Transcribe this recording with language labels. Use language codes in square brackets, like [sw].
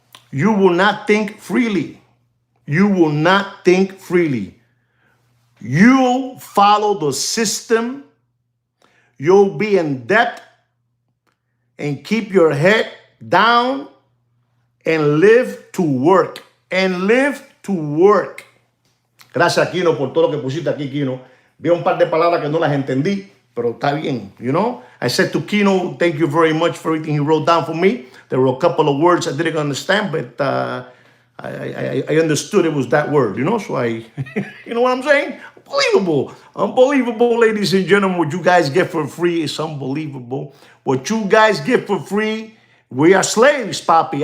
[en] You will not think freely. You will not think freely. You'll follow the system. You'll be in debt and keep your head down and live to work. And live to work. [es] Gracias, Kino, por todo lo que pusiste aquí, Kino. Vi un par de palabras que no las entendí, pero está bien, [en] you know. I said to Kino, thank you very much for everything he wrote down for me. There were a couple of words I didn't understand, but I understood it was that word, you know. So you know what I'm saying? Unbelievable. Unbelievable, ladies and gentlemen. What you guys get for free is unbelievable. What you guys get for free, we are slaves, papi.